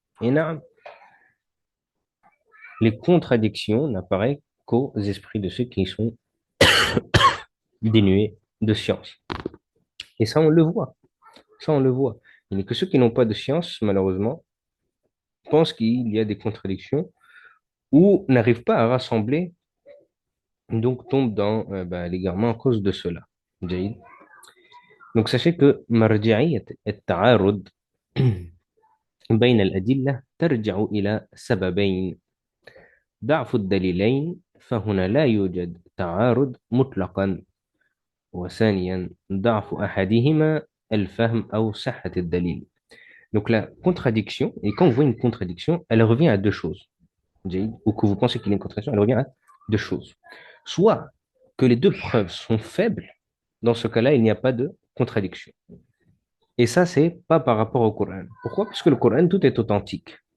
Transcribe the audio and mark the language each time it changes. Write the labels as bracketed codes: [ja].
[fr] Et naam, les contradictions n'apparaissent qu'aux esprits de ceux qui sont dénués de science. Et ça, on le voit. Ça, on le voit. Il n'y a que ceux qui n'ont pas de science, malheureusement, pensent qu'il y a des contradictions ou n'arrivent pas à rassembler, donc tombent dans l'égarement à cause de cela. [ar] جيد. Donc, sachez que مرجعية التعارض بين الأدلة ترجع إلى سببين: ضعف الدليلين، فهنا لا يوجد تعارض مطلقا، وثانيا ضعف أحدهما الفهم أو صحة الدليل. [fr] Donc la contradiction, et quand vous voyez une contradiction, elle revient à deux choses. Ou que vous pensez qu'il y a une contradiction, elle revient à deux choses. Soit que les deux preuves sont faibles, dans ce cas-là, il n'y a pas de contradiction. Et ça, c'est pas par rapport au Coran. Pourquoi? Parce que le Coran, tout est authentique.